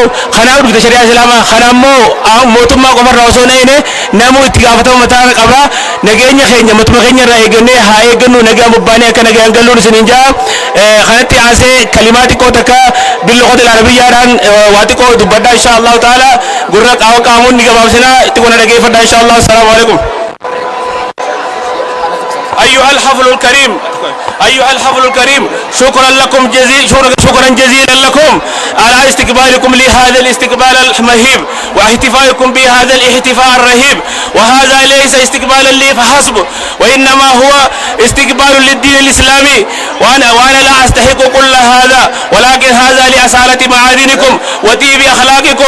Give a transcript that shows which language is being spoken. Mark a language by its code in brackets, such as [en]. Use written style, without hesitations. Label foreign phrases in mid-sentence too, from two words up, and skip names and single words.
[om] Kanaaf dhufte shari'aa islaamaa. Kana immoo mootummaa qofarraa osoo na'ine namuu itti gaafatama mataa qaba. Nageenya keenya matuma keenya irraa eeggannee haa eeggannu. Nagaan bobbaanee akka nagaan galluun isiniin jaa. Kanatti aansee kalimaa xiqqoo takka billoqota arabiyyaadhaan waa xiqqoo dubbadhaa [ar] إن شاء الله تعالى. [om] Gurra qaamuun ni gabaabsinaa itti kuna dhageeffadhaa [ar] إن شاء الله. السلام عليكم. أيها الحفل الكريم أيها الحفل الكريم شكرا لكم شكرا جزيلا لكم على استقبالكم لهذا الاستقبال المهيب واحتفائكم بهذا الاحتفاء الرهيب. وهذا ليس استقبالا لي فحسب وإنما هو استقبال للدين الإسلامي وأنا لا أستحق كل هذا ولكن هذا لأصالة معادنكم وطيب أخلاقكم.